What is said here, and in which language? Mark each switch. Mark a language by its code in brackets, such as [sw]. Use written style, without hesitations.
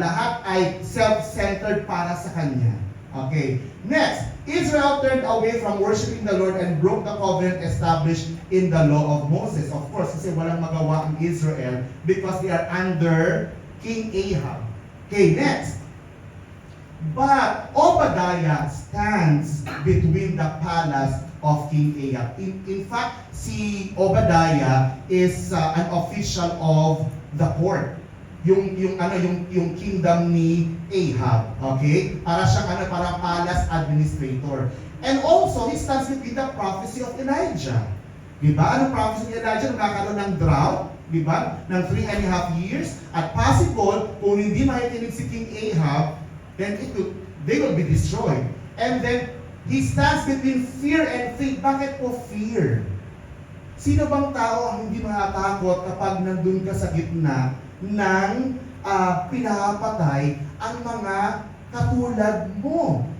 [tl] Lahat ay self-centered para sa kanya. [en] Okay, next, Israel turned away from worshiping the Lord and broke the covenant established in the law of Moses. Of course, [tl] kasi walang magawa ang Israel [en] because they are under King Ahab. Okay, next. But Obadiah stands between the palace of King Ahab. In fact, si Obadiah is an official of the court. [tl] Yung kingdom ni Ahab, okay? Para siyang parang palace administrator. [en] And also, he stands between the prophecy of Elijah. [tl] Diba? Anong prophecy ni Elijah? Nagkakaroon ng drought, diba? [en] Ng 3.5 years. At possible, [tl] kung hindi makikinig si [en] King Ahab, then they will be destroyed. And then, he stands between fear and faith. [tl] Bakit po fear? Sino bang tao ang hindi matatakot kapag nandun ka sa gitna ng pinapatay ang mga katulad mo?